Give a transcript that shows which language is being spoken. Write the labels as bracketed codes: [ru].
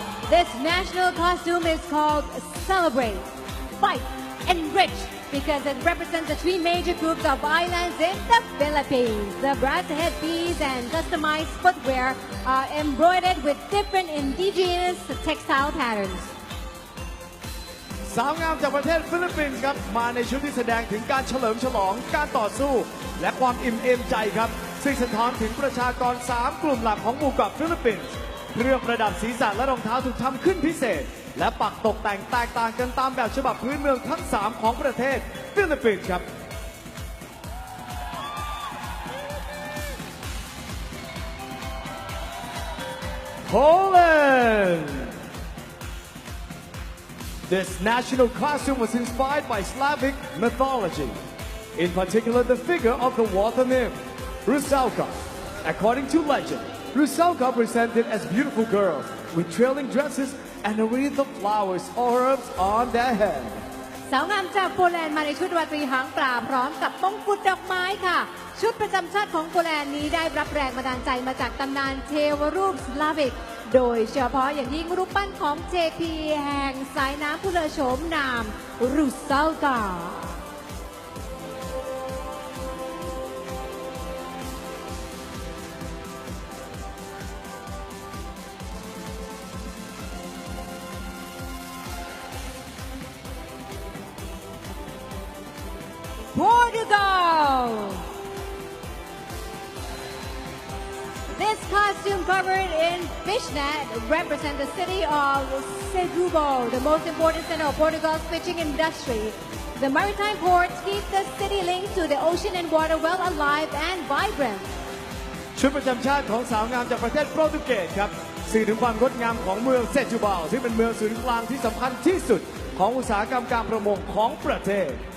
[en] This national costume is called Celebrate, Fight, Enrich because it represents the three major groups of islands in the Philippines. The brass headpiece and customized footwear are embroidered with different indigenous textile patterns. [th] สาวงามจากประเทศฟิลิปปินส์ครับมาในชุดที่แสดงถึงการเฉลิมฉลองการต่อสู้ และความอิ่มเอมใจครับซึ่งสะท้อนถึงประชากร3กลุ่มหลักของหมู่เกาะฟิลิปปินส์ เครื่องประดับศีรษะและรองเท้าถูกทำขึ้นพิเศษและปักตกแต่งแตกต่างกันตามแบบฉบับพื้นเมืองทั้ง3ของประเทศฟิลิปปินส์ครับ [en] Poland This national costume was inspired by Slavic mythology, in particular the figure of the water nymph, Rusalka. According to legend, Rusalka presented as beautiful girls with trailing dresses and a wreath of flowers or herbs on their head. [th] สาวงามจากโปแลนด์มาในชุดราตรีหางปลาพร้อมกับมงกุฎดอกไม้ค่ะชุดประจำชาติของโปแลนด์นี้ได้รับแรงบันดาลใจมาจากตำนานเทวรูปสลาวิกโดยเฉพาะอย่างยิ่งรูปปั้นของเจพีแห่งสายน้ำผู้เลอโฉมนามรูซัลกา [en] Portugal! This costume covered in fishnet represents the city of Setúbal, the most important center of Portugal's fishing industry. The maritime ports keep the city linked to the ocean and water well alive and vibrant. [th] ชุดประจำชาติของสาวงามจากประเทศโปรตุเกสครับสื่อถึงความงดงามของเมืองเซจูบาลที่เป็นเมืองศูนย์กลางที่สำคัญที่สุด ของอุตสาหกรรมการประมงของประเทศ